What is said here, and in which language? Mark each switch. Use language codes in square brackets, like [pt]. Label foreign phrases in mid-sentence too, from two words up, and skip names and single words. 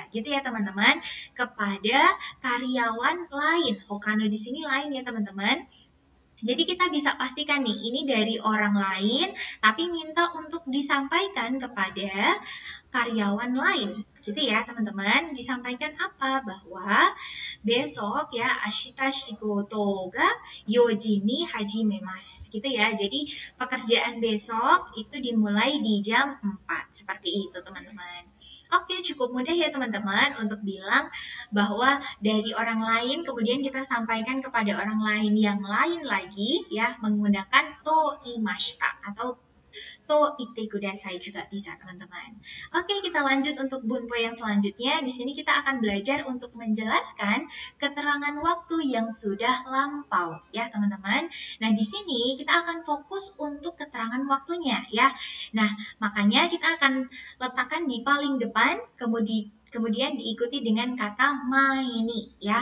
[id] Gitu ya teman-teman. Kepada karyawan lain. Hokano di sini lain ya teman-teman. Jadi kita bisa pastikan nih, ini dari orang lain, tapi minta untuk disampaikan kepada karyawan lain. Gitu ya teman-teman, disampaikan apa? Bahwa besok ya, [ja] 明日仕事が四時に始まります. [id] Gitu ya, jadi pekerjaan besok itu dimulai di jam 4. Seperti itu teman-teman. Oke, cukup mudah ya teman-teman untuk bilang bahwa dari orang lain kemudian kita sampaikan kepada orang lain yang lain lagi ya menggunakan [ja] と言いました [id] atau [ja] と言ってください [id] juga bisa teman-teman. Oke, kita lanjut untuk bunpo yang selanjutnya. Di sini kita akan belajar untuk menjelaskan keterangan waktu yang sudah lampau ya teman-teman. Nah, di sini kita akan fokus untuk keterangan waktunya ya. Nah, makanya kita akan letakkan di paling depan kemudian diikuti dengan kata maini ya.